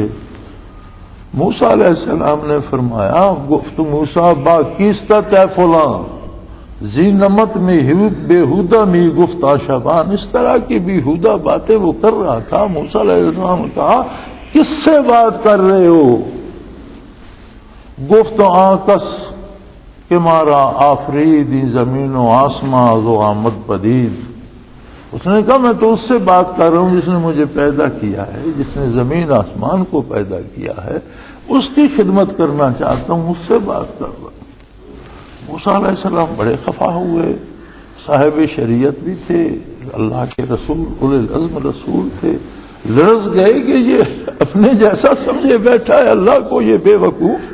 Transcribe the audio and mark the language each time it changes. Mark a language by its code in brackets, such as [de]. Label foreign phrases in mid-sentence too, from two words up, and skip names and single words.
[ur] موسیٰ [ar] علیہ السلام [ur] نے فرمایا [fa] گفت موسیٰ با کیستت اے فلاں زینمت میں بےہودہ میں گفتہ شبان، [ur] اس طرح کی بےہودہ باتیں وہ کر رہا تھا۔ موسیٰ [ar] علیہ السلام [ur] نے کہا کس سے بات کر رہے ہو؟ [fa] گفت آکس کہ مارا آفریدی زمین و آسماں زو آمد پدید۔ [ur] اس نے کہا میں تو اس سے بات کر رہا ہوں جس نے مجھے پیدا کیا ہے، جس نے زمین آسمان کو پیدا کیا ہے، اس کی خدمت کرنا چاہتا ہوں، اس سے بات کر رہا ہوں۔ موسیٰ [ar] علیہ السلام [ur] بڑے خفا ہوئے، صاحب شریعت بھی تھے، اللہ کے رسول [ar] اولی العزم [ur] رسول تھے، لرز گئے کہ یہ اپنے جیسا سمجھے بیٹھا ہے اللہ کو، یہ بے وقوف۔